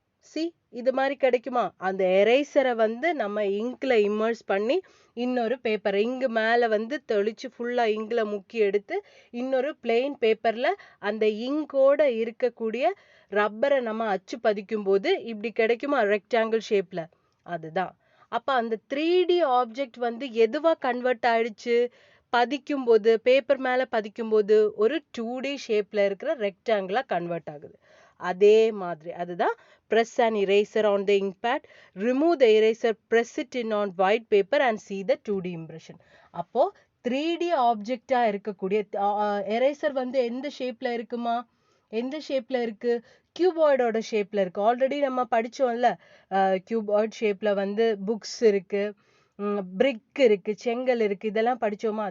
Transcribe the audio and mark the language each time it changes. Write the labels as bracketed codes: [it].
[ta] See, இது மாதிரி கிடைக்குமா? அந்த எரேசரை வந்து நம்ம இங்க்ல இம்மர்ஸ் பண்ணி இன்னொரு பேப்பர் இங்கு மேல வந்து தெளிச்சு ஃபுல்லா இங்க்ல முக்கி எடுத்து இன்னொரு பிளெயின் பேப்பர்ல அந்த இங்கோட இருக்கக்கூடிய ரப்பரை நம்ம அச்சு பதிக்கும் போது இப்படி கிடைக்குமா? ரெக்டாங்கிள் ஷேப்ல. அதுதான். அப்ப அந்த 3D ஆப்ஜெக்ட் வந்து எதுவா கன்வெர்ட் ஆயிடுச்சு? பதிக்கும் போது, பேப்பர் மேல பதிக்கும் போது ஒரு 2D ஷேப்ல இருக்கிற ரெக்டாங்கிளா கன்வெர்ட் ஆகுது. அதே மாதிரி அதுதான் [en] press an eraser on the ink pad, remove the eraser, press it in on white paper and see the 2D impression. [ta] அப்போ 3D ஆப்ஜெக்டா இருக்கக்கூடிய எரேசர் வந்து எந்த ஷேப்ல இருக்குமா? எந்த ஷேப்ல இருக்கு? கியூபாய்டோட ஷேப்ல இருக்கு. ஆல்ரெடி நம்ம படிச்சோம்ல, கியூபாய்ட் ஷேப்ல வந்து புக்ஸ் இருக்கு, பிரிக் இருக்கு, செங்கல் இருக்கு, இதெல்லாம் படிச்சோமா?